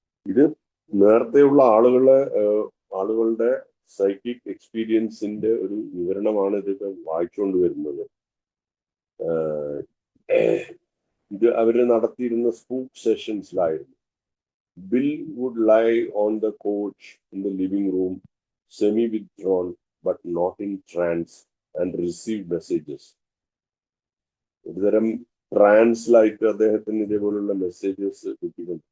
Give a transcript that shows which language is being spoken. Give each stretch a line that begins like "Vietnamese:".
Malayalam: ഇത് നേരത്തെയുള്ള ആളുകളുടെ സൈക്കിക് എക്സ്പീരിയൻസിന്റെ ഒരു വിവരണമാണ് ഇതൊക്കെ വായിച്ചുകൊണ്ട് വരുന്നത്. ഇത് അവര് നടത്തിയിരുന്ന സ്പൂക്ക് സെഷൻസിലായിരുന്നു.
English: Bill would lie on the couch in the living room, semi-withdrawn but not in trance, and receive messages.
Malayalam: ഒരുതരം ട്രാൻസിലായിട്ട് അദ്ദേഹത്തിന് ഇതേപോലുള്ള മെസ്സേജസ് കിട്ടിയിട്ടുണ്ട്.